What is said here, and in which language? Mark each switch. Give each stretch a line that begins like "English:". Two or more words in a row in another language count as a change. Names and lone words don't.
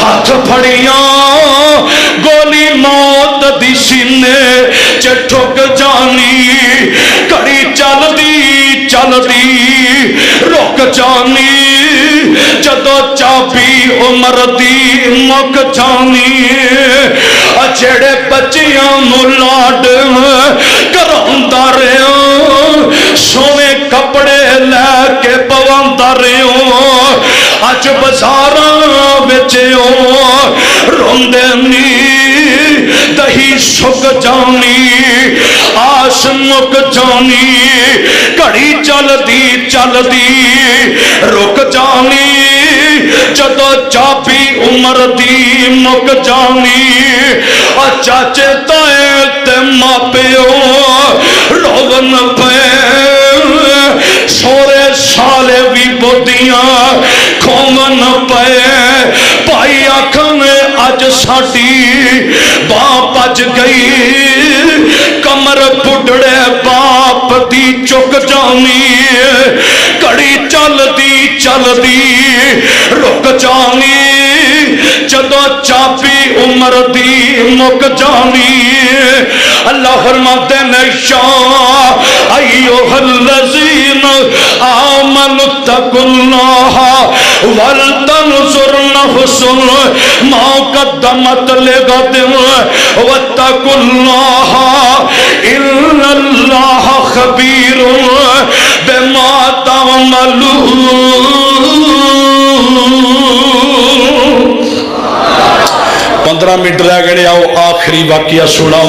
Punjabi: پھڑیاں گولی موت دی سینے چ ٹھک جانی گھڑی چل دی رک جانی جدو چابی عمر دی مک جانی جڑے بچیاں نو لاڈ کروندا رہیا سونے کپڑے لے کے پواندا رہیا اج بازاراں وچ روندے نی دہی سک جانی آس مک جانی گھڑی چل دی رک جانی جدو چابی عمر دی مک جانی چاچے تائے تے ماپیو روون پے سورے سالے بھی بودیاں کھومن پے بھائی آکھن اج ساڈی باں بج گئی کمر بڈڑے باپ دی چک جانی گھڑی چل دی رک جانی جدو چابی عمر دی مک جانی
Urdu: اللہ فرماتے ہیں
Arabic: ایھا الذین آمنوا اتقوا اللہ ولتنظر نفس ما قدمت لغد واتقوا اللہ ان اللہ خبیر بما تعملون
Punjabi: 15 منٹ رہ گئے آؤ آخری واقعہ سناواں